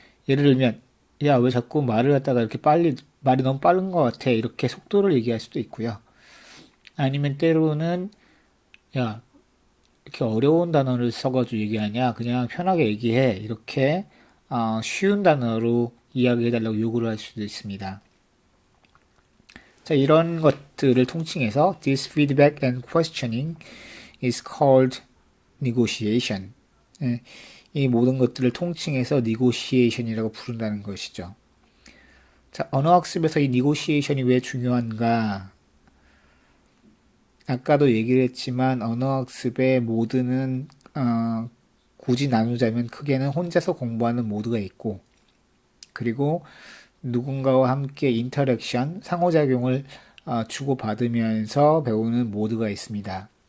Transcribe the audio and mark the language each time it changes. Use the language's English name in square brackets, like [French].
[Korean] 예를 들면, 야, 왜 자꾸 말을 갖다가 이렇게 말이 너무 빠른 것 같아. 이렇게 속도를 얘기할 수도 있고요. 아니면 때로는, 야, 이렇게 어려운 단어를 써가지고 얘기하냐. 그냥 편하게 얘기해. 이렇게, 쉬운 단어로 이야기해달라고 요구를 할 수도 있습니다. 자, 이런 것들을 통칭해서 [English] this feedback and questioning is called negotiation. [Korean] 예, 이 모든 것들을 통칭해서 negotiation이라고 부른다는 것이죠. 자, 언어학습에서 이 negotiation이 왜 중요한가? 아까도 얘기를 했지만 언어학습의 모드는 굳이 나누자면 크게는 혼자서 공부하는 모드가 있고 그리고 누군가와 함께 인터랙션, 상호작용을 주고받으면서 배우는 모드가 있습니다.